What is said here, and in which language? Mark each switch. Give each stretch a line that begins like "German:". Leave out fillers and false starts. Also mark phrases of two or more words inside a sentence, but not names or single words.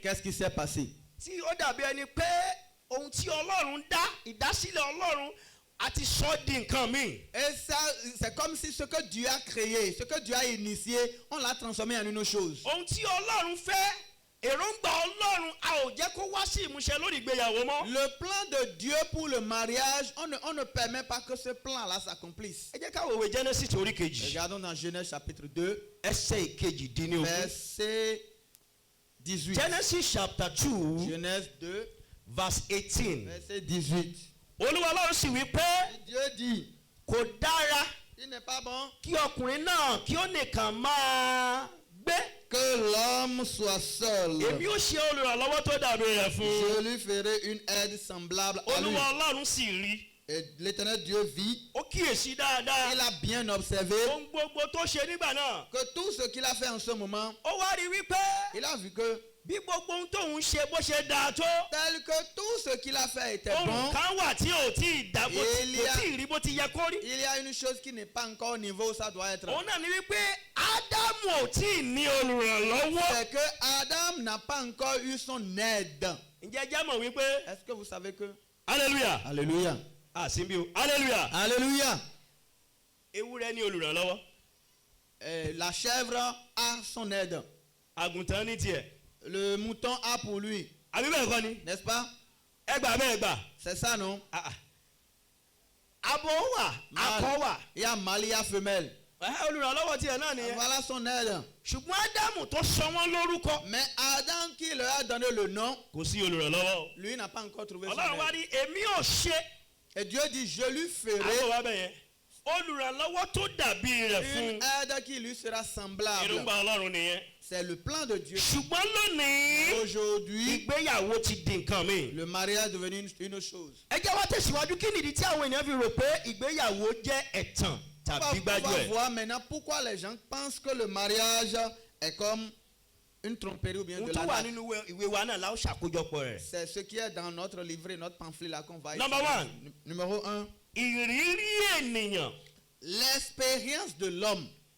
French: Qu'est-ce qui s'est passé?
Yoruba: Tí ó dàbí ẹni pé ohun tí Ọlọ́run dá, ìdásílẹ̀ Ọlọ́run àti sọ di nǹkan mi.
French: Et ça, c'est comme si ce que Dieu a créé, ce que Dieu a initié, on l'a transformé en une chose.
Yoruba: Ohun tí Ọlọ́run fẹ́, èròǹgbà Ọlọ́run a ò jẹ́ kó wá sí ìmúṣẹ lórí ìgbéyàwó mọ́.
French: Le plan de Dieu pour le mariage, on ne permet pas que ce plan-là s'accomplisse.
Yoruba: Ẹ jẹ́ ká wo ìwé Genesis orí kejì.
French: Regardons dans Genèse chapitre 2.
Yoruba: Ẹsẹ̀ ìkejì-dín-ní-ogún.
French: Verset 18.
English: Genesis chapter 2.
French: Genèse 2.
English: Verse 18.
French: Verset 18.
Yoruba: Olúwa Ọlọ́run sì wí pé.
French: Dieu dit.
Yoruba: Kò dára.
French: Il n'est pas bon.
Yoruba: Kí ọkùnrin náà kí ó nìkan máa gbé.
French: Que l'homme soit seul.
Yoruba: Èmi ó ṣe olùrànlọ́wọ́ tó dàbí rẹ̀ fún.
French: Je lui ferai une aide semblable à lui.
Yoruba: Olúwa Ọlọ́run sì rí.
French: Et l'Éternel Dieu vit.
Yoruba: Ó kíyèsí dáadáa.
French: Il a bien observé.
Yoruba: Ohun gbogbo tó ṣe nígbà náà.
French: Que tout ce qu'il a fait en ce moment.
Yoruba: Ó wá rí wípé.
French: Il a vu que.
Yoruba: Bí gbogbo ohun tóun ṣe bó ṣe dáa tó.
French: Tel que tout ce qu'il a fait était bon.
Yoruba: Ohun kan wà tí ò tí ì dá bó tí ì rí bó ti yẹ kó rí.
French: Il y a une chose qui n'est pas encore au niveau où ça doit être.
Yoruba: Òun náà ni wípé Ádámù ò tí ì ní olùrànlọ́wọ́.
French: C'est que Adam n'a pas encore eu son aide.
Yoruba: Ǹjẹ́ jẹ́ mọ̀ wípé.
French: Est-ce que vous savez que. Alléluia. Alléluia.
Yoruba: Ah síbi o. Alléluia. Alléluia. Ewúrẹ́ ní olùrànlọ́wọ́.
French: La chèvre a son aide.
Yoruba: Àgùntàn ní tiẹ̀.
French: Le mouton a pour lui.
Yoruba: Àbí bẹ́ẹ̀ kọ́ ni.
French: N'est-ce pas?
Yoruba: Ẹgbà bẹ́ẹ̀ gbà.
French: C'est ça non?
Yoruba: Abo wà, akọ wà.
French: Il y a mâle, il y a femelle.
Yoruba: Olùrànlọ́wọ́ tiẹ̀ náà nìyẹn.
French: Voilà son aide.
Yoruba: Ṣùgbọ́n Ádámù tó sọ wọ́n lórúkọ.
French: Mais Adam qui leur a donné le nom.
Yoruba: Kò sí olùrànlọ́wọ́.
French: Lui n'a pas encore trouvé son aide.
Yoruba: Ọlọ́run wá ní èmi ò ṣe. Et Dieu dit je lui ferai. Àwọn wa bẹ̀ yẹn. Olùrànlọ́wọ́ tó dàbí rẹ̀ fún.
French: Une aide qui lui sera semblable.
Yoruba: Èròǹgbà Ọlọ́run nìyẹn.
French: C'est le plan de Dieu.
Yoruba: Ṣùgbọ́n lónìí.
French: Aujourd'hui.
Yoruba: Ìgbéyàwó ti di nǹkan mi.
French: Le mariage est devenu une chose.
Yoruba: Ẹ jẹ́ wá tẹ̀síwájú kí nìdí tí àwọn ènìyàn fi rò pé ìgbéyàwó jẹ́ ẹ̀tàn tàbí gbájú ẹ̀.
French: On va voir maintenant pourquoi les gens pensent que le mariage est comme une tromperie ou bien de l'arnaque. C'est ce qui est dans notre livret, notre pamphlet là qu'on va
English: Number one.
French: Numéro 1. L'expérience de l'homme.